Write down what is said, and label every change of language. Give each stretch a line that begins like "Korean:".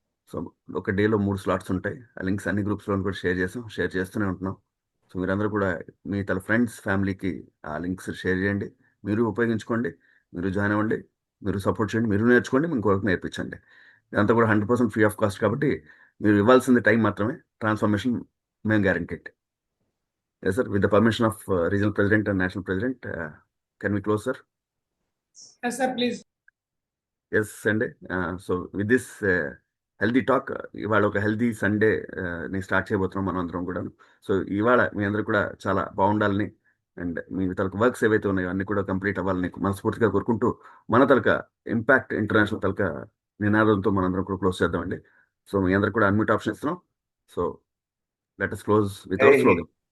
Telugu: So ఒక డేలో 3 slots ఉంటాయి. ఆ లింక్స్ అన్ని గ్రూప్స్లో కూడా షేర్ చేస్తూనే ఉంటున్నాం. సో మీరందరూ కూడా మీ తన ఫ్రెండ్స్ ఫ్యామిలీకి ఆ లింక్స్ షేర్ చేయండి, మీరు ఉపయోగించుకోండి, మీరు జాయిన్ అవ్వండి, మీరు సపోర్ట్ చేయండి, మీరు నేర్చుకోండి, ఇంకొకరికి నేర్పించండి. ఇదంతా కూడా 100% ఫ్రీ ఆఫ్ కాస్ట్ కాబట్టి మీరు ఇవ్వాల్సింది టైం మాత్రమే. ట్రాన్స్ఫర్మేషన్ మేము guaranteed.
English: Yes, sir. With the permission of regional president and national president, can we close, sir? Yes, sir, please. Yes, Sunday. So with this healthy talk,
Telugu: ఇవాళ ఒక healthy Sunday ని start చేయబోతున్నాం మనం అందరం కూడా. So ఇవాళ మీ అందరూ కూడా చాలా బాగుండాలని అండ్ మీ తలక వర్క్స్ ఏవైతే ఉన్నాయో అన్ని కూడా కంప్లీట్ అవ్వాలని మనస్ఫూర్తిగా కోరుకుంటూ మన తలక ఇంపాక్ట్ ఇంటర్నేషనల్ తలక నినాదంతో మనందరం కూడా క్లోజ్ చేద్దామండి. సో మీ అందరూ కూడా అన్మ్యూట్ ఆప్షన్ ఇస్తున్నాం.
English: So let us close with our slogan.